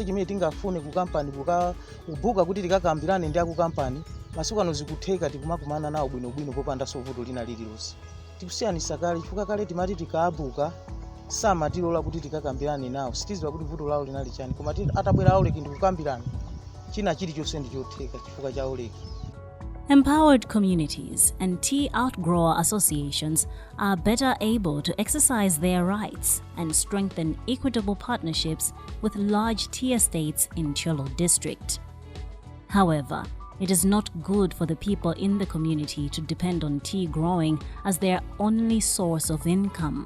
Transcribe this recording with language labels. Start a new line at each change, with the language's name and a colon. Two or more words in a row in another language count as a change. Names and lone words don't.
Nyanja: chimene tingafune ku kampani kubuka kuti tikakambirane ndi aku kampani masiku ano zikutheka tikumakumana nawo bwinobwino popanda vuto lina lililonse tikusiyanisa kale chifukwa kale timati tikaabuka samatilola kuti tikakambirane nawo sitiziwa kuti vuto lawo linali chani koma atabwera Wolrec ndi kukambirana china chilichonse ndi chotheka chifukwa cha Wolrec.
English: Empowered communities and tea outgrower associations are better able to exercise their rights and strengthen equitable partnerships with large tea estates in Thyolo district. However, it is not good for the people in the community to depend on tea growing as their only source of income.